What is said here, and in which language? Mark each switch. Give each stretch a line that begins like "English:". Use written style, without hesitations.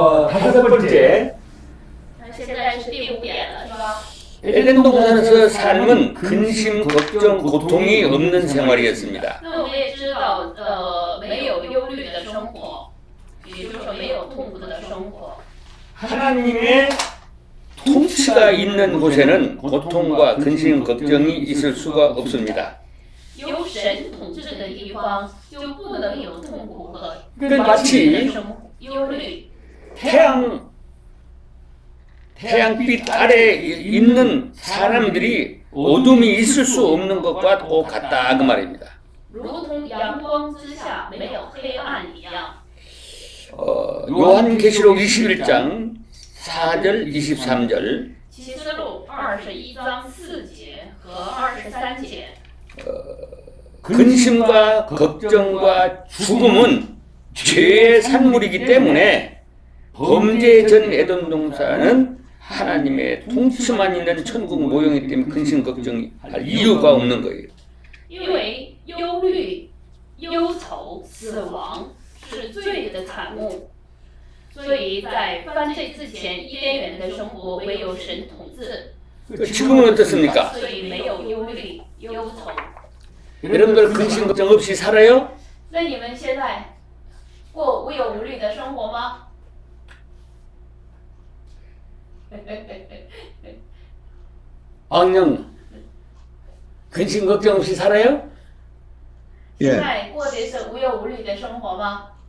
Korean: 다섯 번째.
Chinese: 现在是第5点了，是吧？
Korean: 에덴 동산에서 삶은 근심, 걱정, 고통이 없는 생활이었습니다.
Chinese: 那我们也知道，没有忧虑的生活，也就是说没有痛苦的生活。
Korean: 하나님의 통치가 있는 곳에는 고통과 근심, 걱정이 있을 수가 없습니다.
Chinese: 有神统治的地方，就不能有痛苦和
Korean: 마치
Chinese: 忧虑。
Korean: 태양빛 아래 있는 사람들이 어둠이 있을 수 없는 것과 똑같다 그 말입니다.
Chinese: 如同阳光之下没有黑暗一样。
Korean: 요한계시록 21장 4절 23절
Chinese: 启示录21章4节和23节。
Korean: 근심과 걱정과 죽음은 죄의 산물이기 때문에 범죄 전 에돔 동산은 하나님의 통치만 있는 천국 모형이기 때문에 근심 걱정이 할 이유가 없는 거예요.
Chinese: 因为忧虑、忧愁、死亡是罪的产物，所以在犯罪之前，伊甸园的生活唯有神统治，
Korean: 지금은 어떻습니까?
Chinese: 所以没有忧虑、忧愁。
Korean: 여러분들 근심 걱정 없이 살아요?
Chinese: 那你们现在过无忧无虑的生活吗？
Korean: 악령 근심 걱정 없이 살아요?
Chinese: 现在过的是无忧无虑的生活吗？